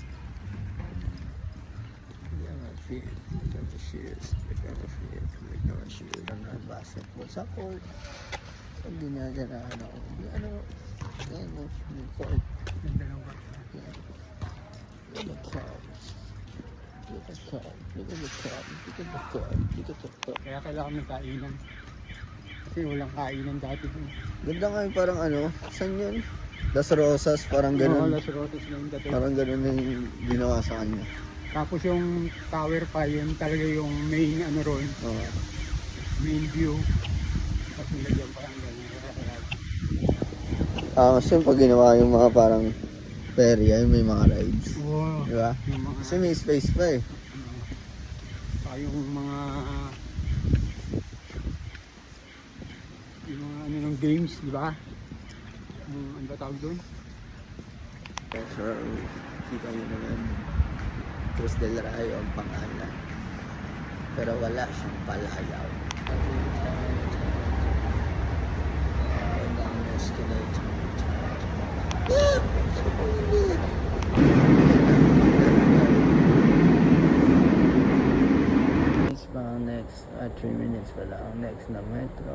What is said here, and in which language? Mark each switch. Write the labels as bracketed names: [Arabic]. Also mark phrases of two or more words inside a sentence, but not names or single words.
[Filipino] Shoot ang basketball sa court. Pag dinadanahan ako, yung court. Yung court. [English] Look at the car. Look at the car. Look at the car. Look at the car. [Filipino] Kaya kailangan ng kainan. Kasi walang kainan dati dun. Ganda nga yung parang ano, saan yun? Las Rosas, parang Oo, ganun. Las Rosas na yung dati. Parang ganun na yung ginawa sa kanya. Tapos yung tower pa yun talaga yung main ano ron, Oo. [English] main view. [Filipino] Tapos nilagyan parang gano'n. Kasi pag ginawa yung mga parang perya, yung may mga rides. Oo. Di ba? Yung mga, Kasi may space pa eh. yung mga ano ng games, di ba? Ano ba tawag doon? So, kita nyo naman. Cruz del Rayo ang pangalan. Pero wala siyang palayaw. And ang escalator. [English] Next 3 minutes [Filipino] pala ang next na metro.